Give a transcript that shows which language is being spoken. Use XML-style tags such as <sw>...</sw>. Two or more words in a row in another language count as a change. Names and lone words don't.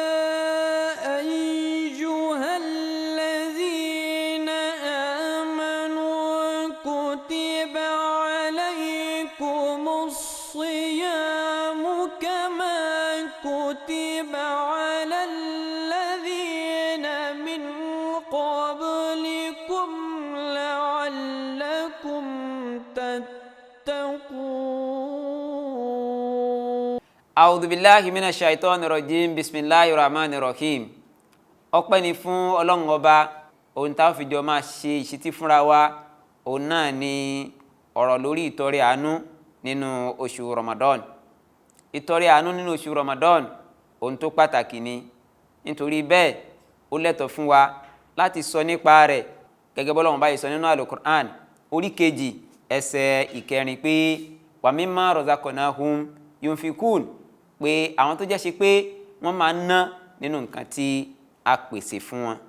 <ar>أيها الذين آمنوا كتب عليكم الصيام كما كتب على الذين من قبلكم لعلكم تتقون. أعوذ بالله من الشيطان الرجيم بسم الله الرحمن الرحيم.</ar> <yo>ọpẹ́ ni fún Ọlọ́run Ọba. Ohun tá fi jọ máa ṣe ìṣítí fúnra wa òun náà ni ọ̀rọ̀ lórí ìtọrẹ àánú nínú oṣù Ramadan. Ìtọrẹ àánú nínú oṣù Ramadan ohun tó pàtàkì ni, nítorí bẹ́ẹ̀ ó lẹ́tọ̀ọ́ fún wa láti sọ nípa rẹ̀ gẹ́gẹ́ bọ́lọ́run bá sọ nínú Al-Qur'an orí kejì ẹsẹ̀ ìkẹrin pé</yo> <ar>ومما رزقناهم ينفقون,</ar> <yo>pé àwọn tó jẹ́ ṣe pé wọ́n máa ń ná nínú nǹkan tí a pèsè fún wọn.</yo>